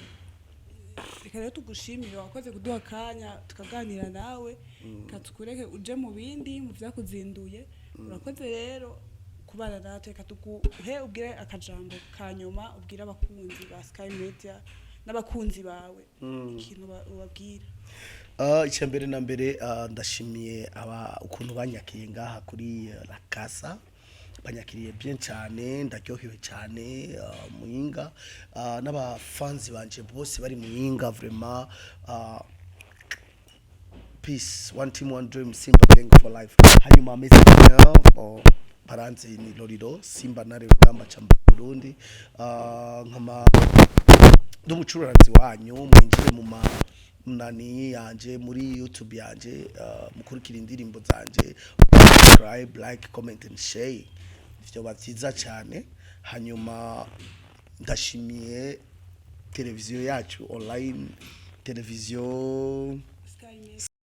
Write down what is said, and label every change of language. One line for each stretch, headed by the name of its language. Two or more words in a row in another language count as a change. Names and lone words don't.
Rundi: rero tugushimira wakoze kuduha kanya tukaganira nawe katukureke uje mu bindi mu vyakuzinduye urakoze rero kubana natwe katuguhe ubwire akajambo kanyuma ubwira abakunzi ba Sky Media n'abakunzi bawe ikintu ubabwira icyambere na mbere ndashimiye ukuntu banyakiye ngaha kuri la casa banyakiriye bien cyane ndaryohewe cyane muyinga n'abafanzi banje bose bari muyinga vraiment
English: peace one team one dream Simba gang for life
Rundi: hanyuma ameze bien baranze ni Lolilo Simba nare ugamba cha Burundi nkama ndumucuraranzi wanyu mwinjire mu nani yanje muri YouTube yanje mukurikira indirimbo zanje
English: subscribe like comment and share
Rundi: ivyo batiza cyane hanyuma ndashimiye televiziyo yacu online televiziyo